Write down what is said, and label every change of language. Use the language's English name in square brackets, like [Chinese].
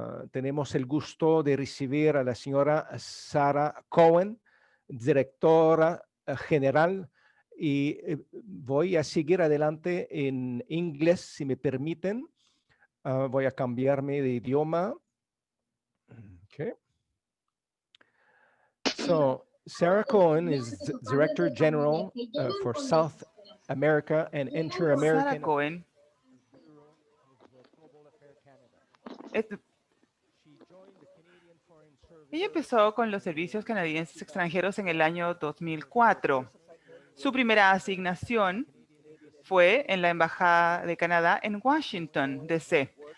[Spanish] Tenemos el gusto de recibir a la señora Sarah Cohen, directora general, y voy a seguir adelante en inglés, si me permiten. Voy a cambiarme de idioma. [English] Okay. So, Sarah Cohen is Director General for South America and Inter-American. [Spanish] Sarah Cohen ella empezó con los servicios canadienses extranjeros en el año 2004. Su primera asignación fue en la Embajada de Canadá en Washington, D.C.